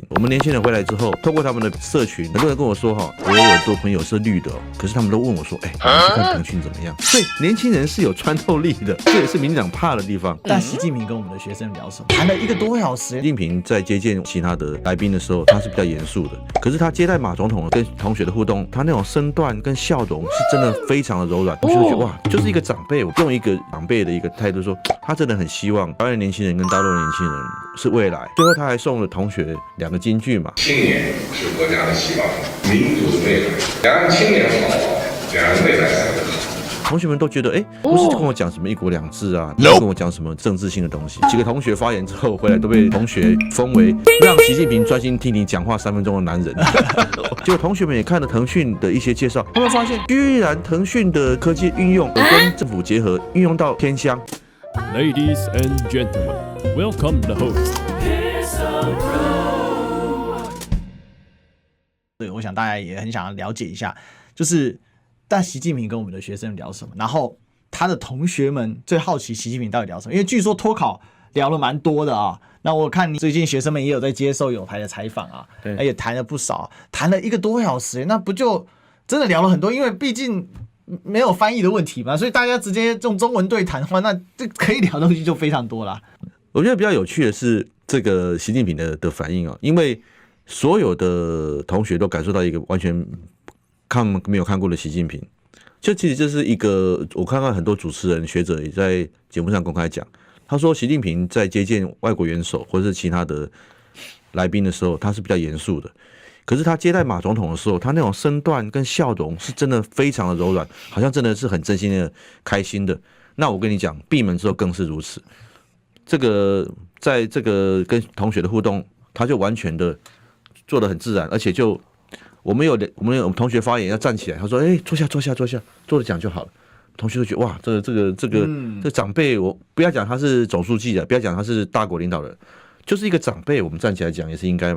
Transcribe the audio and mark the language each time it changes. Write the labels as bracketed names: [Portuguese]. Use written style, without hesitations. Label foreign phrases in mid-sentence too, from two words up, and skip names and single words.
[Chinese] 我們年輕人回來之後，透過他們的社群，很多人跟我說哈，我有很多朋友是綠的，可是他們都問我說，你去看騰訊怎麼樣？所以年輕人是有穿透力的，這也是民进黨怕的地方。但習近平跟我們的學生聊什麼？談了1個多小時。習近平在接見其他的來賓的時候，他是比較嚴肅的，可是他接待馬總統跟同學的互動，他那種身段跟笑容是真的非常的柔軟。我就覺得哇，就是一個長輩，我用一个長輩的一個態度說，他真的很希望台灣的年輕人跟大陸的年輕人是未來。最後他還送了同學2個金句嘛： 青年是國家的希望，民族的未來。兩岸青年好，兩岸未來才會好。同學們都覺得，不是跟我講什麼一國兩制啊，不是跟我講什麼政治性的東西。幾個同學發言之後回來，都被同學封為讓習近平專心聽你講話3分鐘的男人。結果同學們也看了騰訊的一些介紹，他們發現居然騰訊的科技運用跟政府結合，運用到偏鄉。 [English] Ladies and gentlemen, welcome the host. [Chinese] 对，我想大家也很想要了解一下，就是但習近平跟我們的學生聊什麼，然後他的同學們最好奇習近平到底聊什麼，因為據說脫考聊了蠻多的啊。那我看你最近學生們也有在接受友台的採訪啊，也談了不少，談了1個多小時，那不就真的聊了很多？因為畢竟沒有翻譯的問題嘛，所以大家直接用中文對談的話，那這可以聊的東西就非常多啦。我覺得比較有趣的是這個習近平的反應啊，因為所有的同學都感受到一個完全沒有看過的習近平。就其實這是一個，我看到很多主持人學者也在節目上公開講，他說習近平在接見外國元首或者是其他的來賓的時候，他是比較嚴肅的。可是他接待馬總統的時候，他那種身段跟笑容是真的非常的柔軟，好像真的是很真心的開心的。那我跟你講，閉門之後更是如此。這個在這個跟同學的互動，他就完全的做得很自然，而且就我們有同學發言要站起來，他說：“坐下，坐着講就好了。” 同學都覺得哇，這個長輩，我不要講他是總書記啊，不要講他是大國領導人，就是一個長輩，我們站起來講也是應該嘛。